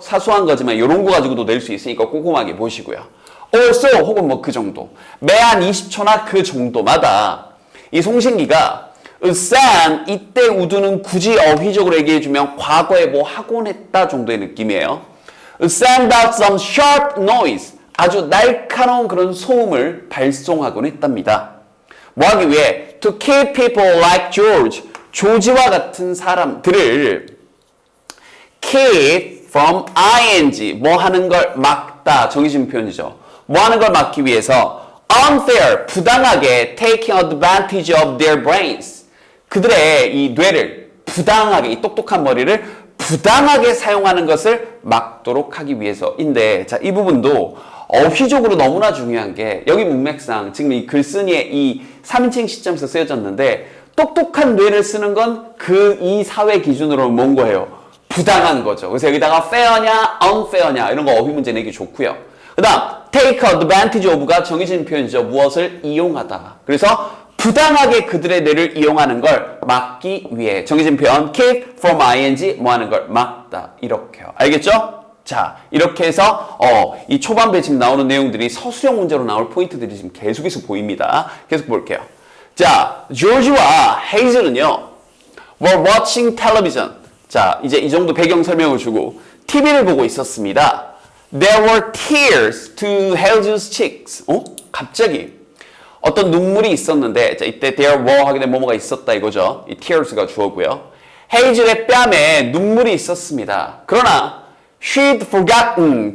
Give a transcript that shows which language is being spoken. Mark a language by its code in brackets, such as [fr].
[ko] 사소한 거지만 이런 거 가지고도 낼 수 있으니까 꼼꼼하게 보시고요. also 혹은 뭐 그 정도, 매 한 20초나 그 정도마다 이 송신기가 산, 이때 우두는 굳이 어휘적으로 얘기해주면 과거에 뭐 하곤 했다 정도의 느낌이에요. [en] send out some sharp noise. [ko] 아주 날카로운 그런 소음을 발송하곤 했답니다. 뭐 하기 위해? [en] To keep people like George. [ko] 조지와 같은 사람들을 [en] keep from ing. [ko] 뭐 하는 걸 막다. 정해진 표현이죠. 뭐 하는 걸 막기 위해서 unfair. 부당하게 [en] taking advantage of their brains. [ko] 그들의 이 뇌를 부당하게, 이 똑똑한 머리를 부당하게 사용하는 것을 막도록 하기 위해서인데, 자, 이 부분도 어휘적으로 너무나 중요한 게, 여기 문맥상 지금 이 글쓴이의 이 3인칭 시점에서 쓰여졌는데, 똑똑한 뇌를 쓰는 건 이 사회 기준으로 뭔 거예요? 부당한 거죠. 그래서 여기다가 fair냐, unfair냐 이런 거 어휘 문제 내기 좋고요. 그 다음 [en] take advantage of [ko] 가 정해진 표현이죠. 무엇을 이용하다. 그래서 부당하게 그들의 뇌를 이용하는 걸 막기 위해 정해진 표현 [en] keep from ing [ko] 뭐 하는 걸 막다. 이렇게요. 알겠죠? 자, 이렇게 해서 이 초반부에 지금 나오는 내용들이 서술형 문제로 나올 포인트들이 지금 계속해서 보입니다. 계속 볼게요. 자, 조지와 헤이즐은요 [en] were watching television. [ko] 자, 이제 이 정도 배경 설명을 주고 TV를 보고 있었습니다. [en] There were tears to Hazel's cheeks. [ko] 갑자기 어떤 눈물이 있었는데, 자, 이때 [en] there were [ko] 하게 되면 뭐뭐가 있었다 이거죠. 이 tears가 주어고요. 헤이즐의 뺨에 눈물이 있었습니다. 그러나 [en] she'd forgotten.